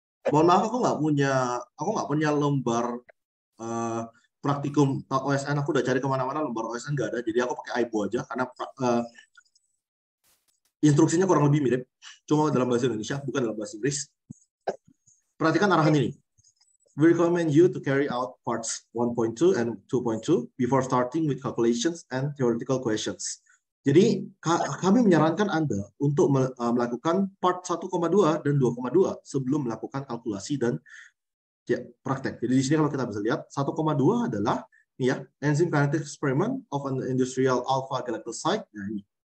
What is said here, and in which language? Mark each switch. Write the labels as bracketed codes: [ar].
[id] Mohon maaf, aku nggak punya lembar praktikum OSN. Aku udah cari kemana-mana, lembar OSN nggak ada. Jadi aku pakai Aibo aja karena instruksinya kurang lebih mirip, cuma dalam bahasa Indonesia, bukan dalam bahasa Inggris. Perhatikan arahan ini. [en] We recommend you to carry out parts 1.2 and 2.2 before starting with calculations and theoretical questions. [id] Jadi, kami menyarankan Anda untuk melakukan part 1,2 dan 2,2 sebelum melakukan kalkulasi dan ya, praktek. Jadi di sini kalau kita bisa lihat, 1,2 adalah ini ya, [en] enzyme kinetic experiment of an industrial alpha galactoside. [id] Nah, ini.